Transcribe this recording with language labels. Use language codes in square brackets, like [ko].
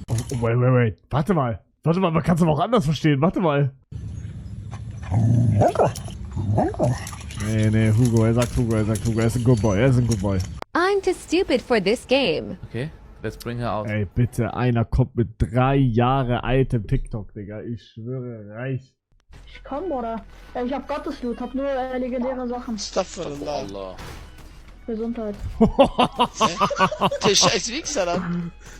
[de] Wait. Warte mal, man kann es aber auch anders verstehen. Warte mal. Nee, Hugo, er sagt Hugo, er ist ein Good Boy, [en] I'm too stupid for this game. Okay, let's bring her out. [de] Ey, bitte, einer kommt mit 3 Jahre altem TikTok, Digga. Ich schwöre, reicht. Komm, Bruder. Ich hab Gottesblut, hab nur legendäre Sachen. [ar] Astaghfirullah. [de] Gesundheit. Der scheiß Wichser dann.